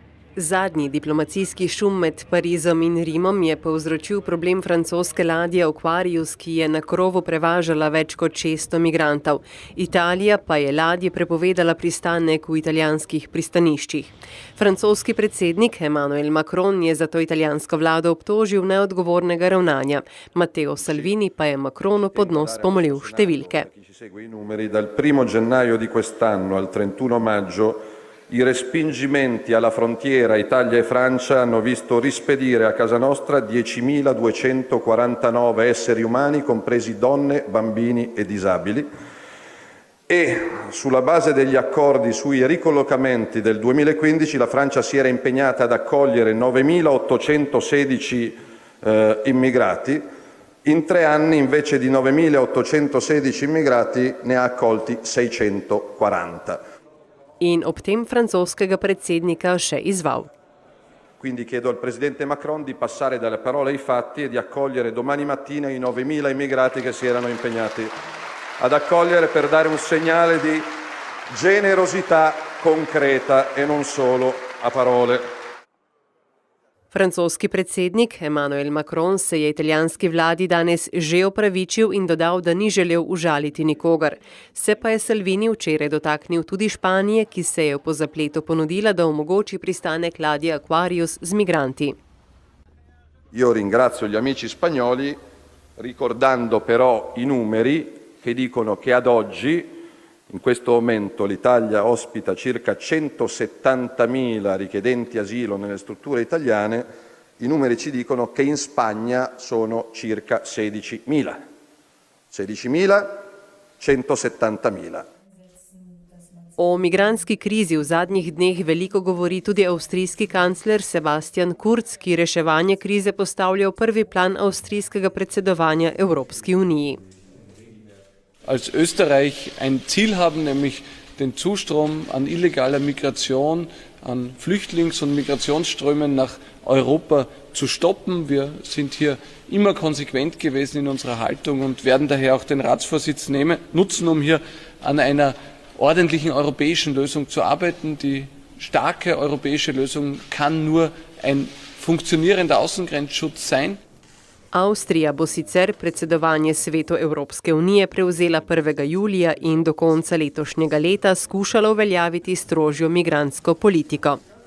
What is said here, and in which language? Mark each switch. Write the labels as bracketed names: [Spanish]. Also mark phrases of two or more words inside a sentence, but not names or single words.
[Slovenian] Zadnji diplomacijski šum med Parizom in Rimom je povzročil problem francoske ladje Aquarius, ki je na krovu prevažala več kot 600 migrantov. Italija pa je ladji prepovedala pristanek v italijanskih pristaniščih. Francoski predsednik Emmanuel Macron je zato italijansko vlado obtožil neodgovornega ravnanja. Matteo Salvini pa je Macronu pod nos pomolil številke. [Italian] Dal 1. gennaio di quest'anno al 31 maggio i respingimenti alla frontiera Italia e Francia hanno visto rispedire a casa nostra 10.249 esseri umani, compresi donne, bambini e disabili, e sulla base degli accordi sui ricollocamenti del 2015 la Francia si era impegnata ad accogliere 9.816 immigrati. In 3 anni, invece di 9.816 immigrati, ne ha accolti 640. [Slovenian] In ob tem francoskega predsednika še izval. [Italian] Quindi chiedo al presidente Macron di passare dalle parole ai fatti e di accogliere domani mattina i 9.000 immigrati che si erano impegnati ad accogliere per dare un segnale di generosità concreta e non solo a parole. [Slovenian] Francoski predsednik Emmanuel Macron se je italijanski vladi danes že opravičil in dodal, da ni želel užaliti nikogar. Se pa je Salvini včeraj dotaknil tudi Španije, ki se je po zapletu ponudila, da omogoči pristanek ladje Aquarius z migranti. [Italian] Io ringrazio gli amici spagnoli ricordando però i numeri che dicono che ad oggi in questo momento l'Italia ospita circa 170.000 richiedenti asilo nelle strutture italiane, i numeri ci dicono che in Spagna sono circa 16.000. 16.000, 170.000. [Slovenian] O migrantski krizi v zadnjih dneh veliko govori tudi avstrijski kancler Sebastian Kurz, ki reševanje krize postavlja v prvi plan avstrijskega predsedovanja Evropski uniji. [German] Als Österreich ein Ziel haben, nämlich den Zustrom an illegaler Migration, an Flüchtlings- und Migrationsströmen nach Europa zu stoppen. Wir sind hier immer konsequent gewesen in unserer Haltung und werden daher auch den Ratsvorsitz nutzen, um hier an einer ordentlichen europäischen Lösung zu arbeiten. Die starke europäische Lösung kann nur ein funktionierender Außengrenzschutz sein. [Slovenian] Avstrija bo sicer predsedovanje Svetu Evropske unije prevzela 1. julija in do konca letošnjega leta skušala uveljaviti strožjo migrantsko politiko.